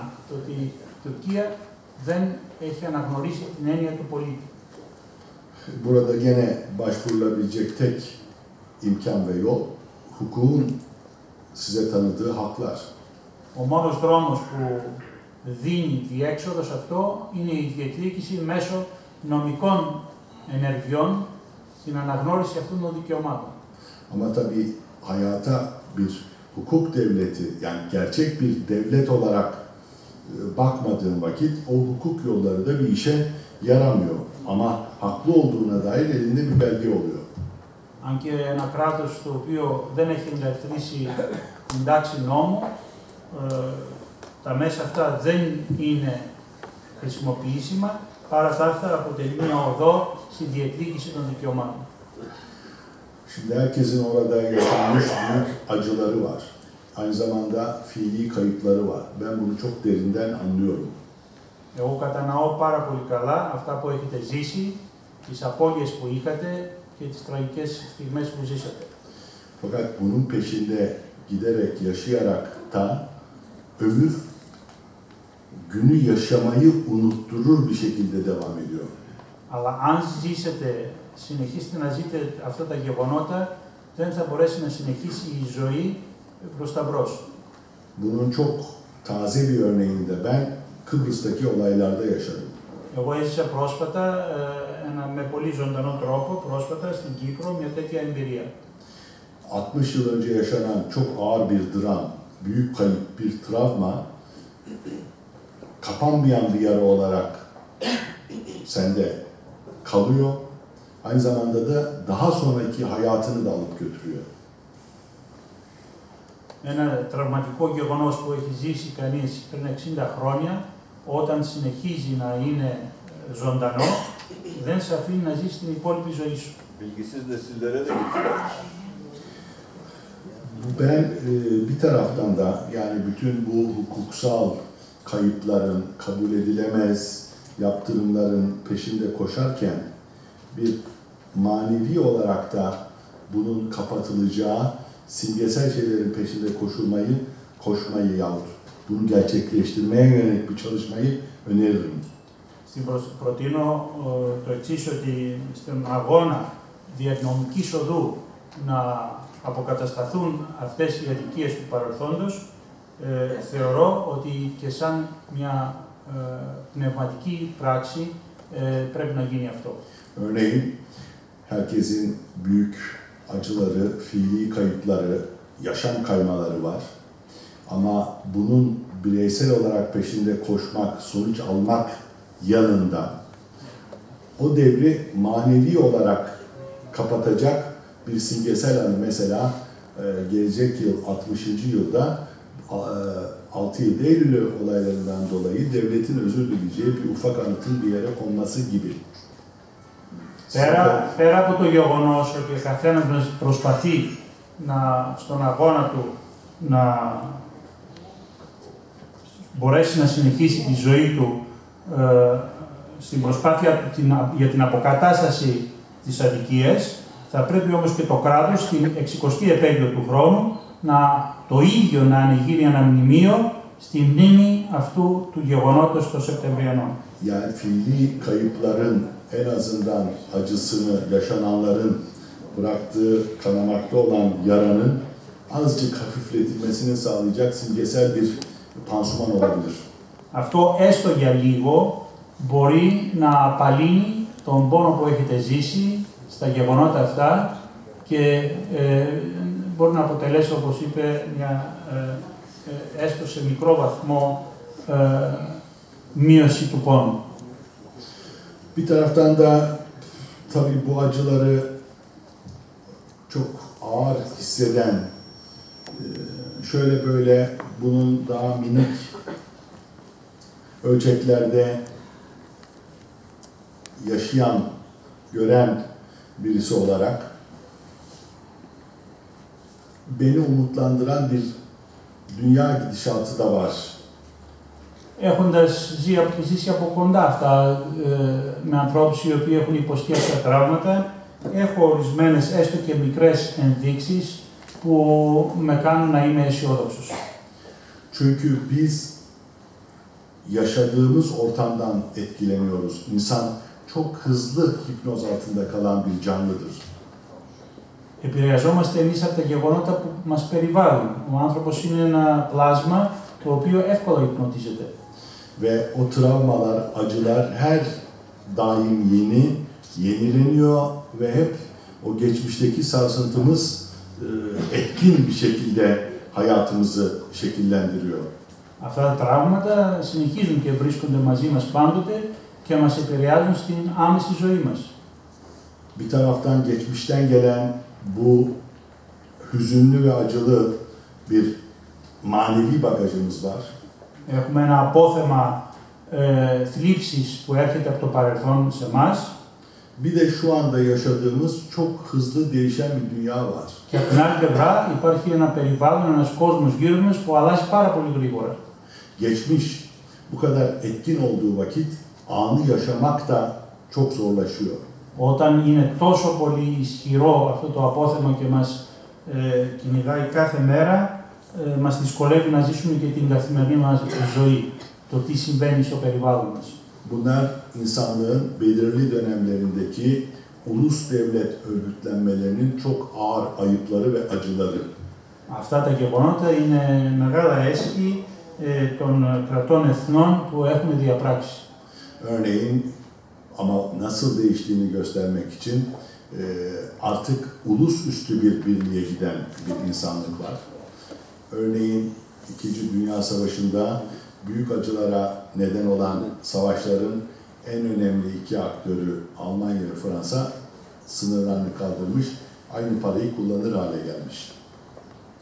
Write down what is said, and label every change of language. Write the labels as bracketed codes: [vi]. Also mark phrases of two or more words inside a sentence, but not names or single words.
[el] Το ότι η Τουρκία δεν έχει αναγνωρίσει την έννοια του πολίτη. [tr] Burada gene başvurulabilecek tek imkan ve yol, hukukun size tanıdığı haklar. [el] Ο μόνος δρόμος που δίνει διέξοδο σε αυτό είναι η διεκδίκηση μέσω νομικών ενεργειών στην αναγνώριση αυτών των δικαιωμάτων. [tr] Ama tabii hayata bir hukuk devleti, yani gerçek bir devlet olarak bakmadığın vakit o hukuk yolları da bir işe yaramıyor. Ama haklı olduğuna dair elinde bir belge oluyor. [el] Αν και ένα κράτος το οποίο δεν έχει εγκαθιδρύσει την τάξη νόμου, τα μέσα αυτά δεν είναι χρησιμοποιήσιμα, παρά τα αυτά αποτελεί μια οδό στη διεκδίκηση των δικαιωμάτων. [tr] Şimdi herkesin orada yaşanmış büyük acıları var. Aynı zamanda fiili kayıpları var. Ben bunu çok derinden anlıyorum. [el] Εγώ κατανοώ πάρα πολύ καλά αυτά που έχετε ζήσει, τις απώλειες που είχατε και τις τραγικές στιγμές που ζήσατε. [tr] Fakat bunun peşinde giderek, yaşayarak da ömür günü yaşamayı unutturur bir şekilde devam ediyor. [el] Αλλά αν συνεχίσετε να ζείτε αυτά τα γεγονότα, δεν θα μπορέσει να συνεχίσει η ζωή προς τα μπρος. [tr] Bunun çok taze bir örneğini de ben Kıbrıs'taki olaylarda yaşadım. [el] Εγώ έζησα πρόσφατα, με πολύ ζωντανό τρόπο, πρόσφατα στην Κύπρο, μια τέτοια εμπειρία. [tr] 60 yıl önce yaşanan çok ağır bir dram, büyük kayıp, bir travma, kapanmayan bir yara olarak sende kalıyor. Aynı zamanda da daha sonraki hayatını da alıp götürüyor. [el] Ένα τραυματικό γεγονός που έχει ζήσει κανείς πριν 60 χρόνια, όταν συνεχίζει να είναι ζωντανό, δεν σε αφήνει να ζεις την υπόλοιπη ζωή σου. [tr] Bilgisiz nesillere de gidiyor. Ben bir taraftan da yani bütün bu hukuksal kayıpların, kabul edilemez yaptırımların peşinde koşarken bir manevi olarak da bunun kapatılacağı simgesel şeylerin peşinde koşmayı yahut bunu gerçekleştirmeye yönelik bir çalışmayı öneririm. [el] Προτείνω το εξής, ότι στον αγώνα διανομικής οδού να αποκατασταθούν αυτές οι αδικίες του παρελθόντος, θεωρώ ότι και σαν μια πνευματική πράξη πρέπει να γίνει αυτό. [tr] Örneğin herkesin büyük acıları, fiili kayıpları, yaşam kaymaları var. Ama bunun bireysel olarak peşinde koşmak, sonuç almak yanında o devri manevi olarak kapatacak bir simgesel anı, mesela gelecek yıl 60. yılda 6 Eylül olaylarından dolayı devletin özür dileyeceği bir ufak anıtın bir yere konması gibi. [el] Πέρα από το γεγονός ότι ο καθένας μας προσπαθεί στον αγώνα του να μπορέσει να συνεχίσει τη ζωή του στην προσπάθεια για την αποκατάσταση της αδικίας, θα πρέπει όμως και το κράτος στην 60η επέτειο του χρόνου το ίδιο να ανοιγεί ένα μνημείο στη μνήμη αυτού του γεγονότος των Σεπτεμβριανών. [tr] Yani fiili kayıpların en azından acısını yaşananların bıraktığı kanamakta olan yaranın azıcık hafifletilmesini sağlayacak simgesel bir pansuman olabilir. [el] Αυτό έστω για λίγο μπορεί να απαλύνει τον πόνο που έχετε ζήσει στα γεγονότα αυτά και μπορεί να αποτελέσει, όπως είπε, μια έστω σε μικρό βαθμό μείωση του πόνου. [tr] Bir taraftan da tabii bu acıları çok ağır hisseden, şöyle böyle bunun daha minik ölçeklerde yaşayan, gören birisi olarak beni umutlandıran bir dünya gidişatı da var. [el] Έχοντας ζήσει από κοντά αυτά με ανθρώπους οι οποίοι έχουν υποστεί αυτά τα τραύματα, έχω ορισμένες έστω και μικρές ενδείξεις που με κάνουν να είμαι αισιόδοξος. [tr] Çünkü biz yaşadığımız ortamdan etkileniyoruz. İnsan çok hızlı hipnoz altında kalan bir canlıdır. [el] Επηρεαζόμαστε εμείς από τα γεγονότα που μας περιβάλλουν. Ο άνθρωπος είναι ένα πλάσμα το οποίο εύκολα υπνοτίζεται. [tr] Ve o travmalar, acılar her daim yenileniyor ve hep o geçmişteki sarsıntımız etkin bir şekilde hayatımızı şekillendiriyor. [el] Αυτά τα τραύματα συνεχίζουν και βρίσκονται μαζί μας πάντοτε και μας επηρεάζουν στην άμεση ζωή μας. [tr] Bir taraftan geçmişten gelen bu hüzünlü ve acılı bir manevi bagajımız var. [el] Έχουμε ένα απόθεμα θλίψης που έρχεται από το παρελθόν σε εμάς. [tr] Bir de şu anda yaşadığımız çok hızlı değişen bir dünya var. [el] Και από την άλλη πλευρά υπάρχει ένα περιβάλλον, ένας κόσμος γύρω μας που αλλάζει πάρα πολύ γρήγορα. [tr] Geçmiş bu kadar etkin olduğu vakit anı yaşamak da çok zorlaşıyor. [el] Όταν είναι τόσο πολύ ισχυρό αυτό το απόθεμα και μας κυνηγάει κάθε μέρα, μας δυσκολεύει να ζήσουμε και την καθημερινή μας ζωή, το τι συμβαίνει στο περιβάλλον μας. [tr] Bunlar insanlığın belirli dönemlerindeki ulus devlet örgütlenmelerinin çok ağır ayıpları ve acıları. [el] Αυτά τα γεγονότα είναι μεγάλα έσχη των κρατών εθνών που έχουμε διαπράξει. [tr] Örneğin ama nasıl değiştiğini göstermek için artık ulus üstü bir birliğe giden bir insanlık var. Örneğin İkinci Dünya Savaşı'nda büyük acılara neden olan savaşların en önemli iki aktörü Almanya ve Fransa sınırlarını kaldırmış, aynı parayı kullanır hale gelmiş.